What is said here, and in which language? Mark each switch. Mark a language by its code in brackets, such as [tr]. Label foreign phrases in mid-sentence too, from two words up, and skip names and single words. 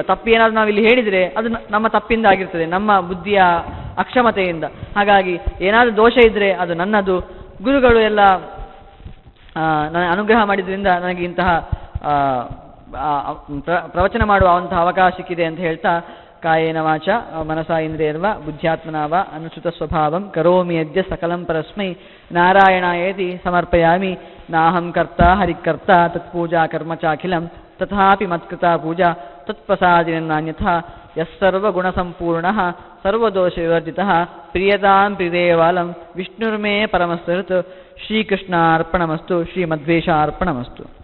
[kn] ತಪ್ಪು ಏನಾದರೂ ನಾವು ಇಲ್ಲಿ ಹೇಳಿದರೆ ಅದು ನಮ್ಮ ತಪ್ಪಿಂದ ಆಗಿರ್ತದೆ, ನಮ್ಮ ಬುದ್ಧಿಯ ಅಕ್ಷಮತೆಯಿಂದ. ಹಾಗಾಗಿ ಏನಾದರೂ ದೋಷ ಇದ್ದರೆ ಅದು ನನ್ನದು. ಗುರುಗಳು ಎಲ್ಲ ನನಗೆ ಅನುಗ್ರಹ ಮಾಡಿದ್ರಿಂದ ನನಗೆ ಇಂತಹ ಪ್ರವಚನ ಮಾಡುವ ಅಂತಹ ಅವಕಾಶ ಸಿಕ್ಕಿದೆ ಅಂತ ಹೇಳ್ತಾ, [sa] ಕಾಯೇನ ವಾಚ ಮನಸಾ ಇಂದ್ರಿಯರ್ವ ಬುದ್ಧ್ಯಾತ್ಮನಾವ ಅನುಸೃತ ಸ್ವಭಾವಂ ಕರೋಮಿ ಯದ್ಯ ಸಕಲಂ ಪರಸ್ಮೈ ನಾರಾಯಣಾಯೇತಿ ಸಮರ್ಪಯಾಮಿ ನಾಹಂ ಕರ್ತ ಹರಿಕರ್ತ ತತ್ಪೂಜಾ ಕರ್ಮ ಚಾಖಿಲಂ ತಥಾಪಿ ಮತ್ಕೃತಾ ಪೂಜಾ ತತ್ಪ್ರಸಾದಿನಾನ್ಯಥಾ ಯಸ್ಸರ್ವಗುಣಸಂಪೂರ್ಣಃ ಸರ್ವದೋಷ ವಿವರ್ಜಿತಃ ಪ್ರಿಯತಾಂ ಪ್ರಿಯದೇವಾಲಂ ವಿಷ್ಣುರ್ಮೇ ಪರಮಸ್ವೃತ್. ಶ್ರೀಕೃಷ್ಣಾರ್ಪಣಮಸ್ತು. ಶ್ರೀಮಧ್ವೇಷಾರ್ಪಣಮಸ್ತು.